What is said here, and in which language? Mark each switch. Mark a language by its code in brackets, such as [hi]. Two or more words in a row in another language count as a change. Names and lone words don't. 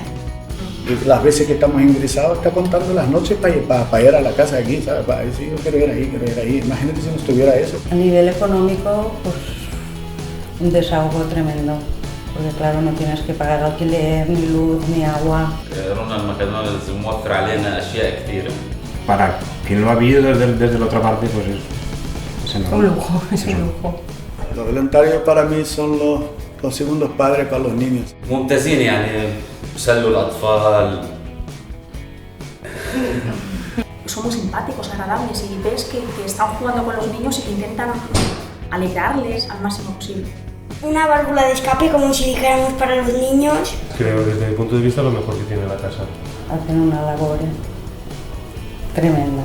[es] Las veces que estamos ingresados está contando las noches para ir a la casa de aquí, ¿sabes? Para decir, yo quiero ir ahí. Imagínate si no estuviera eso. A nivel económico, pues un desahogo tremendo, porque claro, no tienes que pagar alquiler, ni luz, ni agua. [ar] رونا المكدونالدز موفر علينا أشياء كثيرة. [es] Para quien lo ha vivido desde la otra parte, pues es enorme. Un lujo, es un lujo. Los voluntarios para mí son los segundos padres para los niños. [ar] ممتازين يعني بيسلوا الأطفال. [es] Son muy simpáticos, agradables y ves que están jugando con los niños y que intentan alegrarles al máximo posible. Una válvula de escape, como si dijéramos, para los niños. Creo desde mi punto de vista lo mejor que tiene la casa. Hacen una labor tremenda.